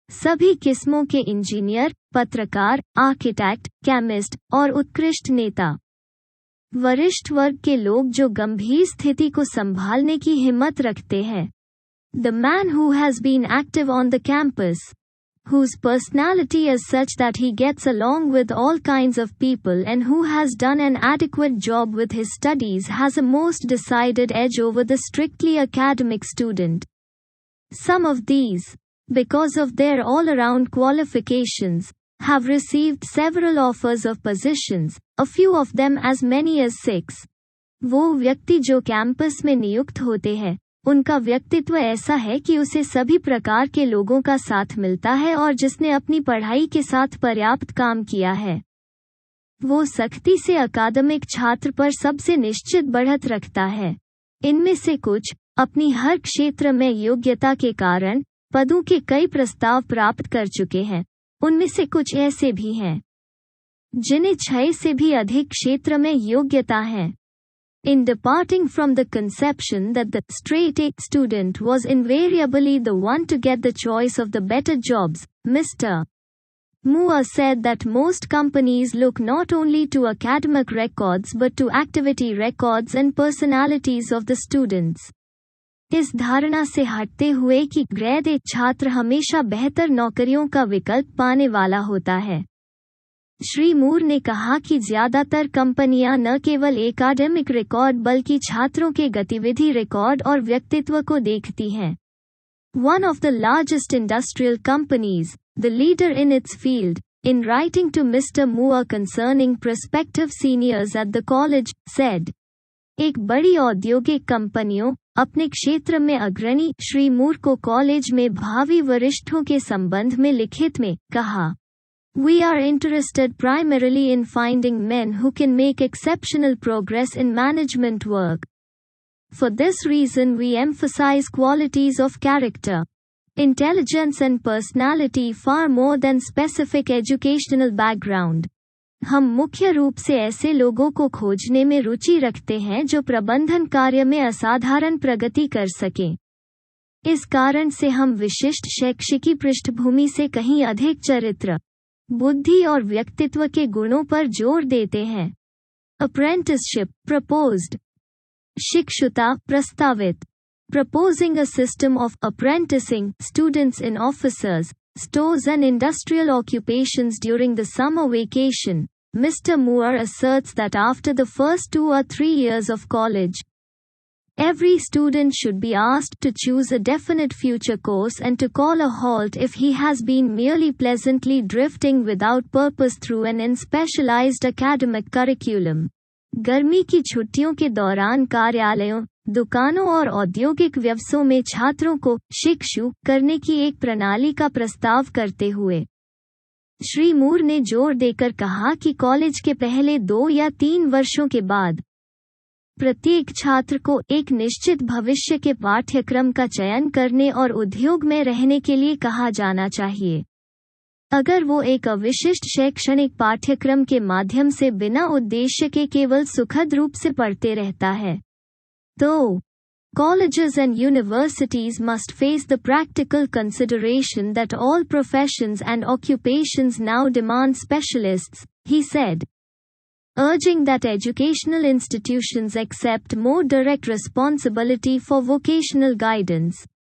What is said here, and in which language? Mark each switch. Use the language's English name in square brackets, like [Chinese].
[Hindi] सभी किस्मों के इंजीनियर, पत्रकार, आर्किटेक्ट, केमिस्ट और उत्कृष्ट नेता। वरिष्ठ वर्ग के लोग जो गंभीर स्थिति को संभालने की हिम्मत रखते हैं। [English] The man who has been active on the campus, whose personality is such that he gets along with all kinds of people and who has done an adequate job with his studies has a most decided edge over the strictly academic student. Some of these, because of their all-around qualifications, have received several offers of positions, a few of them as many as 6. [Hindi] वो व्यक्ति जो campus में नियुक्त होते हैं, उनका व्यक्तित्व ऐसा है कि उसे सभी प्रकार के लोगों का साथ मिलता है और जिसने अपनी पढ़ाई के साथ पर्याप्त काम किया है। वो सख्ती से अकादमिक छात्र पर सबसे निश्चित बढ़त रखता है। इनमें से कुछ, अपनी हर क्षेत्र में योग्यता के कारण, पदों के कई प्रस्ताव प्राप्त कर चुके हैं। उनमें से कुछ ऐसे भी हैं जिन्हें 6 से भी अधिक क्षेत्र में योग्यता है। [English] In departing from the conception that the straight-A student was invariably the one to get the choice of the better jobs, Mr. Moore said that most companies look not only to academic records but to activity records and personalities of the students. [Hindi] इस धारणा से हटते हुए कि grade A छात्र हमेशा बेहतर नौकरियों का विकल्प पाने वाला होता है, श्री मूर ने कहा कि ज्यादातर कंपनियां न केवल एकेडमिक रिकॉर्ड बल्कि छात्रों के गतिविधि रिकॉर्ड और व्यक्तित्व को देखती हैं। [English] One of the largest industrial companies, the leader in its field, in writing to Mr. Moore concerning prospective seniors at the college, said, [Hindi] एक बड़ी औद्योगिक कंपनियों, अपने क्षेत्र में अग्रणी श्री मूर को कॉलेज में भावी वरिष्ठों के संबंध में लिखित में कहा, [English] We are interested primarily in finding men who can make exceptional progress in management work. For this reason we emphasize qualities of character, intelligence and personality far more than specific educational background. [Hindi] हम मुख्य रूप से ऐसे लोगों को खोजने में रुचि रखते हैं जो प्रबंधन कार्य में असाधारण प्रगति कर सकें। इस कारण से हम विशिष्ट शैक्षिकी पृष्ठभूमि से कहीं अधिक चरित्र, बुद्धि और व्यक्तित्व के गुणों पर जोर देते हैं। [English] apprenticeship proposed, [Hindi] शिक्षुता प्रस्तावित। [English] Proposing a system of apprenticing students in officers, stores and industrial occupations during the summer vacation, Mr. Moore asserts that after the first 2 or 3 years of college, every student should be asked to choose a definite future course and to call a halt if he has been merely pleasantly drifting without purpose through an unspecialized academic curriculum. [Hindi] गर्मी की छुट्टियों के दौरान कार्यालयों, दुकानों और औद्योगिक व्यवसायों में छात्रों को शिक्षु करने की एक प्रणाली का प्रस्ताव करते हुए श्री मूर ने जोर देकर कहा कि कॉलेज के पहले 2 या 3 वर्षों के बाद प्रत्येक छात्र को एक निश्चित भविष्य के पाठ्यक्रम का चयन करने और उद्योग में रहने के लिए कहा जाना चाहिए। अगर वो एक अविशिष्ट शैक्षणिक पाठ्यक्रम के माध्यम से बिना उद्देश्य के केवल सुखद रूप से पढ़ते रहता है, तो [English] colleges and universities must face the practical consideration that all professions and occupations now demand specialists, he said, urging that educational institutions accept more direct responsibility for vocational guidance.